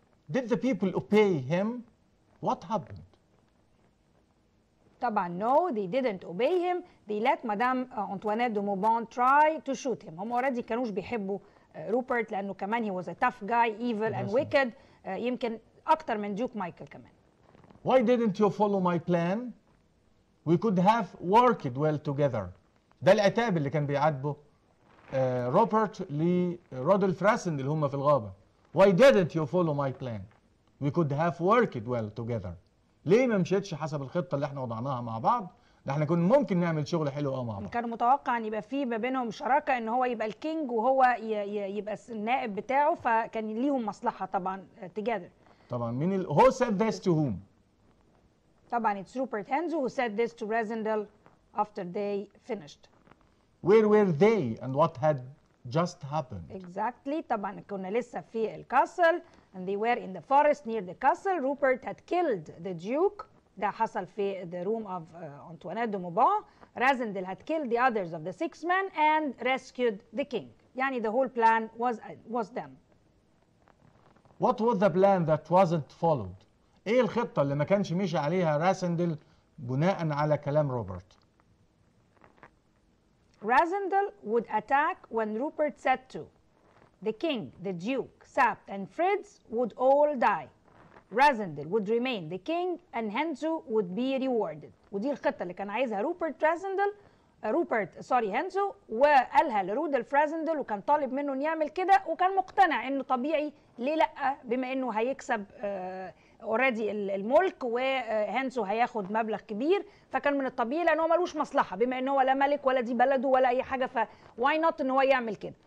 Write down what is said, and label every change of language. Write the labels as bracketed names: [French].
[English] Did the people obey him؟ What happened؟ طبعا no, they didn't obey him. They let Madame Antoinette de Mauban try to shoot him. [Arabic] هم [English] already [Arabic] كانوش بيحبوا روبرت لأنه كمان [English] he was a tough guy, evil and wicked. [Arabic] يمكن أكتر من Duke Michael كمان. [English] Why didn't you follow my plan؟ We could have worked well together. [Arabic] ده العتاب اللي كان بيعاتبه روبرت لرودولف راسند اللي هم في الغابة. [English] Why didn't you follow my plan؟ We could have worked well together. [Arabic] ليه ما مشيتش حسب الخطة اللي احنا وضعناها مع بعض؟ ده احنا كنا ممكن نعمل شغل حلو قوي مع بعض. كان متوقع ان يبقى في ما بينهم شراكة ان هو يبقى الكينج وهو يبقى النائب بتاعه، فكان ليهم مصلحة طبعا together. طبعا مين [English] who said this to whom؟ طبعا it's Rupert Henzo who said this to Rasindel after they finished. Where were they and what had just happened؟ Exactly. [Arabic] طبعا كنا لسه في الكاسل [English] and they were in the forest near the castle. Rupert had killed the duke. [Arabic] ده حصل في [English] the room of Antoinette de Mauban. Rasindel had killed the others of the 6 men and rescued the king. يعني the whole plan was done. What was the plan that wasn't followed؟ [Arabic] ايه الخطة اللي ما كانش مشي عليها راسندل بناء على كلام روبرت؟ [English] Rasindel would attack when Rupert said to. The king, the duke, Sapt and Fritz would all die. Rasindel would remain the king and Henzo would be rewarded. [Arabic] ودي الخطة اللي كان عايزها هنزو، وقالها لرودولف راسندل وكان طالب منه انه يعمل كده، وكان مقتنع انه طبيعي ليه لا، بما انه هيكسب اوريدي الملك وهنزو هياخد مبلغ كبير، فكان من الطبيعي لانه ملوش مصلحه بما انه هو لا ملك ولا دي بلده ولا اي حاجه، فواي نوت ان هو يعمل كده.